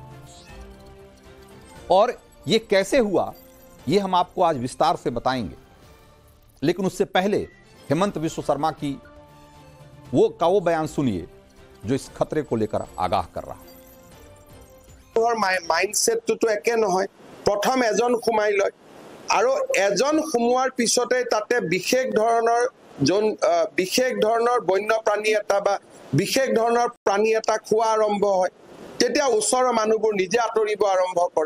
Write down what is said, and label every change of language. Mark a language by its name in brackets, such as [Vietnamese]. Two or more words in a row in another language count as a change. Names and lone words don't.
[Hindi] और यह कैसे हुआ, यह हम आपको आज विस्तार से बताएंगे, लेकिन उससे पहले हिमंत बिस्वा शर्मा की वो बयान सुनिए जो इस खतरे को लेकर आगाह कर रहा है। [Assamese] माइंडसेटটো একে নহয়। প্ৰথম এজন সোমাই লয় আৰু এজন সোমোৱাৰ পিছতে তাতে বিশেষ ধৰণৰ বন্যপ্ৰাণী এটা বা বিশেষ ধৰণৰ প্ৰাণী এটা খোৱা আৰম্ভ হয়, তেতিয়া ওচৰৰ মানুহবোৰ নিজে আঁতৰিব আৰম্ভ কৰে।